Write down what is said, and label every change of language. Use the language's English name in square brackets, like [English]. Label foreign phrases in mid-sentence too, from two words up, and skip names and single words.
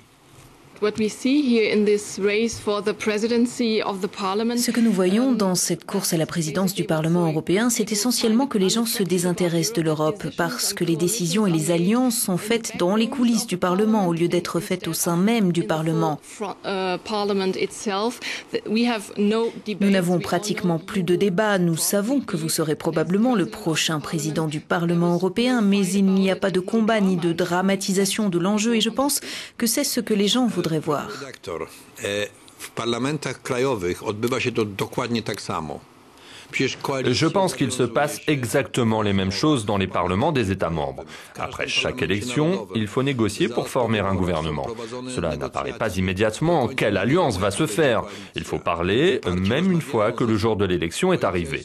[French] Ce que nous voyons dans cette course à la présidence du Parlement européen, c'est essentiellement que les gens se désintéressent de l'Europe parce que les décisions et les alliances sont faites dans les coulisses du Parlement au lieu d'être faites au sein même du Parlement. Nous n'avons pratiquement plus de débat. Nous savons que vous serez probablement le prochain président du Parlement européen, mais il n'y a pas de combat ni de dramatisation de l'enjeu et je pense que c'est ce que les gens voudraient voir. [Polish] W parlamentach krajowych odbywa się to dokładnie tak samo. [French] Je pense qu'il se passe exactement les mêmes choses dans les parlements des États membres. Après chaque élection, il faut négocier pour former un gouvernement. Cela n'apparaît pas immédiatement quelle alliance va se faire. Il faut parler, même une fois que le jour de l'élection est arrivé.